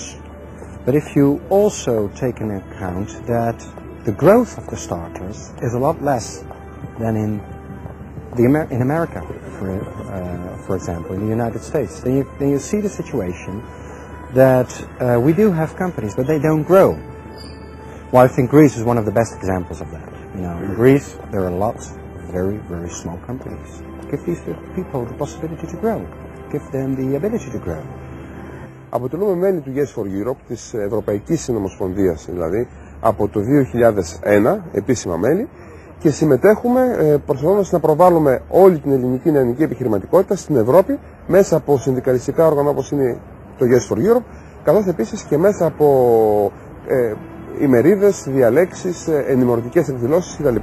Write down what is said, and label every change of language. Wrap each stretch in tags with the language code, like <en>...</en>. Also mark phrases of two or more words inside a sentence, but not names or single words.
<en>But if you also take into account that the growth of the starters is a lot less than in America, for example, in the United States, then you see the situation that we do have companies, but they don't grow. Well, I think Greece is one of the best examples of that. You know, in Greece there are lots of very, very small companies. Give these people the possibility to grow. Give them the ability to grow.</en> <el>Αποτελούμε μέλη του Yes for Europe, της Ευρωπαϊκής Συνομοσπονδίας δηλαδή, από το 2001, επίσημα μέλη, και συμμετέχουμε προσπαθώντας να προβάλλουμε όλη την ελληνική νεανική επιχειρηματικότητα στην Ευρώπη μέσα από συνδικαλιστικά όργανα όπως είναι το Yes for Europe, καθώς επίσης και μέσα από ημερίδες, διαλέξεις, ενημερωτικές εκδηλώσεις κτλ.</el>